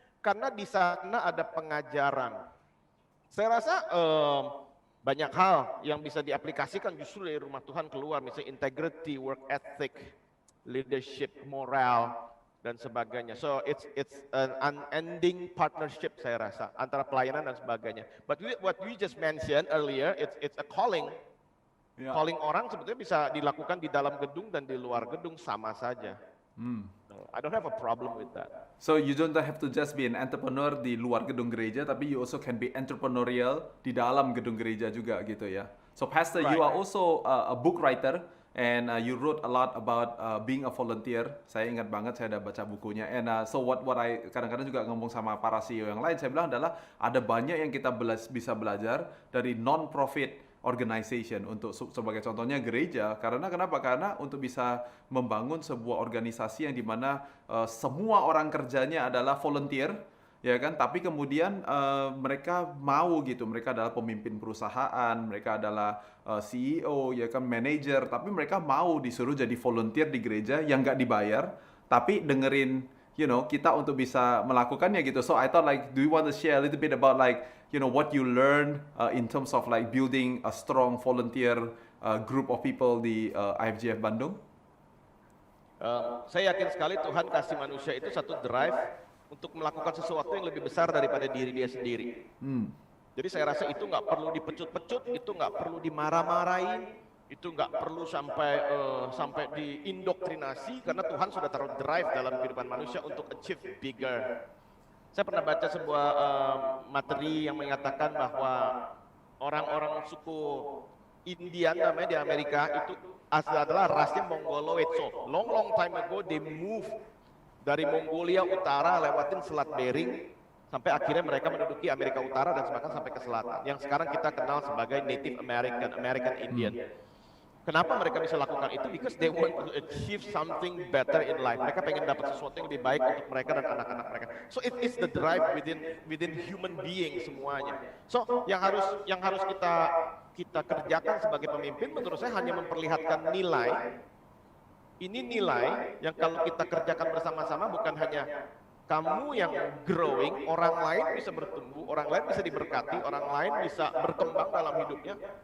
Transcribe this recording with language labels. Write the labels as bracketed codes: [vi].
[id] karena di sana ada pengajaran. Saya rasa banyak hal yang bisa diaplikasikan justru dari rumah Tuhan keluar, misalnya integrity, work ethic, leadership, moral, dan sebagainya. [en] So it's an unending partnership [id] saya rasa antara pelayanan dan sebagainya. [en] But what we just mentioned earlier, it's a calling. Yeah. [id] Calling orang sebetulnya bisa dilakukan di dalam gedung dan di luar gedung sama saja. [en] No, I don't have a problem with that. So you don't have to just be an entrepreneur [id] di luar gedung gereja, tapi [en] you also can be entrepreneurial [id] di dalam gedung gereja juga gitu ya. [en] So Pastor, you are also a book writer and you wrote a lot about being a volunteer. [id] Saya ingat banget saya ada baca bukunya. [en] And so what I [id] kadang-kadang juga ngomong sama para CEO yang lain, saya bilang adalah ada banyak yang kita bisa belajar dari non-profit organization untuk sebagai contohnya gereja. Karena kenapa? Karena untuk bisa membangun sebuah organisasi yang dimana semua orang kerjanya adalah volunteer, ya kan? Tapi kemudian mereka mau gitu, mereka adalah pemimpin perusahaan, mereka adalah CEO, ya kan, manager, tapi mereka mau disuruh jadi volunteer di gereja yang nggak dibayar, tapi dengerin, kita untuk bisa melakukannya gitu. [en] So I thought like, do you want to share a little bit about like, what you learned in terms of like building a strong volunteer group of people di IFGF Bandung? [id] Saya yakin sekali Tuhan kasih manusia itu satu drive untuk melakukan sesuatu yang lebih besar daripada diri dia sendiri. Jadi saya rasa itu nggak perlu dipecut-pecut, itu nggak perlu dimarah-marahin, itu nggak perlu sampai diindoktrinasi, karena Tuhan sudah taruh drive dalam kehidupan manusia untuk achieve bigger. Saya pernah baca sebuah materi yang mengatakan bahwa orang-orang suku Indian namanya di Amerika itu adalah rasnya Mongoloid. [en] So long time ago they move [id] dari Mongolia Utara lewatin Selat Bering sampai akhirnya mereka menduduki Amerika Utara dan bahkan sampai ke selatan, yang sekarang kita kenal sebagai Native American Indian. Kenapa mereka bisa lakukan itu? [en] Because they want to achieve something better in life. [id] Mereka pengen dapat sesuatu yang lebih baik untuk mereka dan anak-anak mereka. [en] So it is the drive within human being [id] semuanya. So yang harus kita kerjakan sebagai pemimpin, menurut saya hanya memperlihatkan nilai. Ini nilai yang kalau kita kerjakan bersama-sama, bukan hanya kamu yang growing, orang lain bisa bertumbuh, orang lain bisa diberkati, orang lain bisa berkembang dalam hidupnya.